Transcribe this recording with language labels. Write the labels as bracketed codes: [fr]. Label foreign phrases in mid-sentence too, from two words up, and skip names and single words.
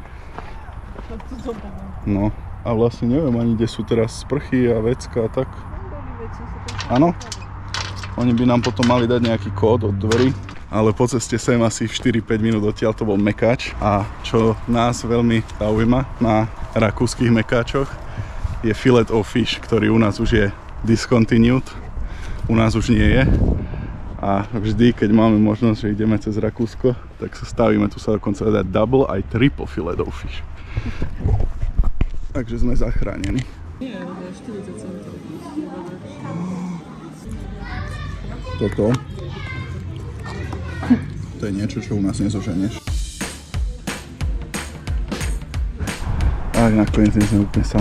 [sk] No a vlastne neviem ani, kde sú teraz sprchy a vecka a tak. Áno? Oni by nám potom mali dať nejaký kód od dverí, ale po ceste sem asi 4-5 minút odtiaľ to bol mekáč a čo nás veľmi zaujíma na rakúskych mekáčoch je [en] filet of fish, [sk] ktorý u nás už je discontinued, u nás už nie je. A vždy, keď máme možnosť, že ideme cez Rakúsko, tak sa stavíme, tu sa dokonca dá double aj [en] triple filet of fish. [sk] Takže sme zachránení. Nie, 40 centov. To je niečo, čo u nás nezoženieš. A nakoniec nie sme úplne sami.